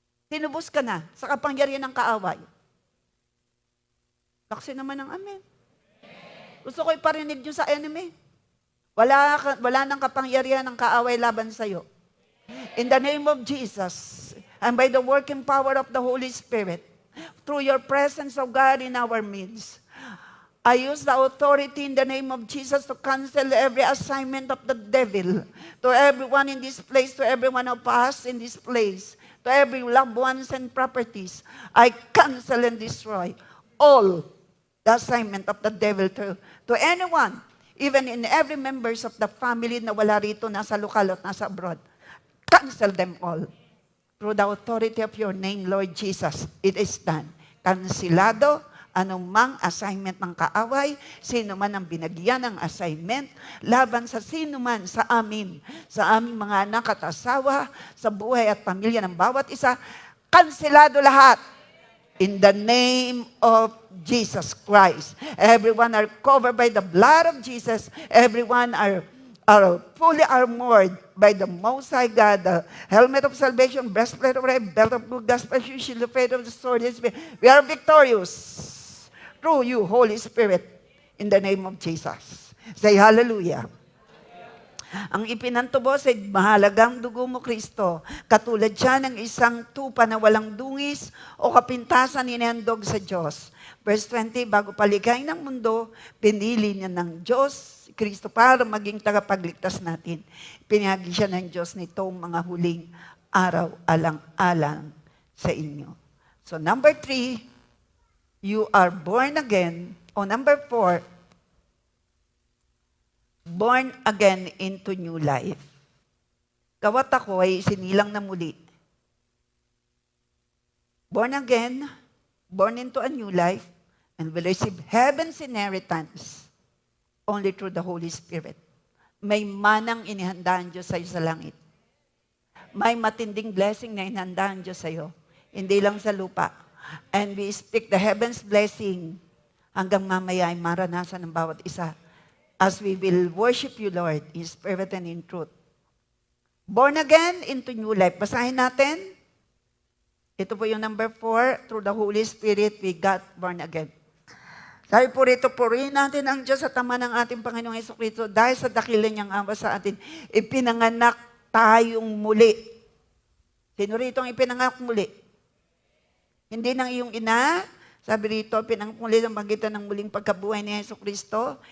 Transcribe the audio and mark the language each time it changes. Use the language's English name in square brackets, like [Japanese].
[Filipino] Tinubos ka na sa kapangyarihan ng kaaway. Taksi naman ng amen. Gusto ko iparinig nyo sa enemy. Wala nang kapangyarihan ng kaaway laban sa iyo. [English] In the name of Jesus, and by the working power of the Holy Spirit, through your presence, O God, in our midst, I use the authority in the name of Jesus to cancel every assignment of the devil to everyone in this place, to every one of us in this place, to every loved ones and properties. I cancel and destroy all the assignment of the devil to anyone, even in every members of the family [Filipino] na wala rito, nasa lokal at nasa abroad. [English] Cancel them all. Through the authority of your name, Lord Jesus, it is done. [Filipino] Kansilado, anumang assignment ng kaaway, sino man ang binagyan ng assignment, laban sa sino man sa aming mga anak at asawa, sa buhay at pamilya ng bawat isa, kansilado lahat. [English] In the name of Jesus Christ. Everyone are covered by the blood of Jesus. Everyone are fully armored by the Most High God. The helmet of salvation, breastplate of right, belt of good gospel, shield of faith of the sword. We are victorious through you, Holy Spirit, in the name of Jesus. Say hallelujah. [Filipino] Ang ipinantubos ay mahalagang dugo mo, Kristo. Katulad siya ng isang tupa na walang dungis o kapintasan inihandog sa Diyos. Verse 20, bago palikhain ng mundo, pinili niya ng Diyos, Kristo, para maging tagapagligtas natin. Pinahagi siya ng Diyos nitong mga huling araw alang-alang sa inyo. [English] So number 3, you are born again. O number 4, born again into new life. [Filipino] Kawat ako ay sinilang na muli. [English] Born again, born into a new life, and will receive heaven's inheritance only through the Holy Spirit. [Filipino] May manang inihandaan Diyos sa'yo sa langit. May matinding blessing na inihandaan Diyos sa'yo. Hindi lang sa lupa. [English] And we speak the heaven's blessing [Filipino] hanggang mamaya ay maranasan ng bawat isa. [English] As we will worship you, Lord, in spirit and in truth. Born again into new life. [Filipino] Basahin natin. Ito po yung number 4. [English] Through the Holy Spirit, we got born again. [Filipino] Sabi po rito, purihin natin ang Diyos sa tama ng ating Panginoong Jesucristo dahil sa dakilan niyang awa sa atin, ipinanganak tayong muli. Sino rito ang ipinanganak muli? Hindi ng iyong ina. Sabi rito, pinangmuli ng magitan ng muling pagkabuhay ni Jesucristo.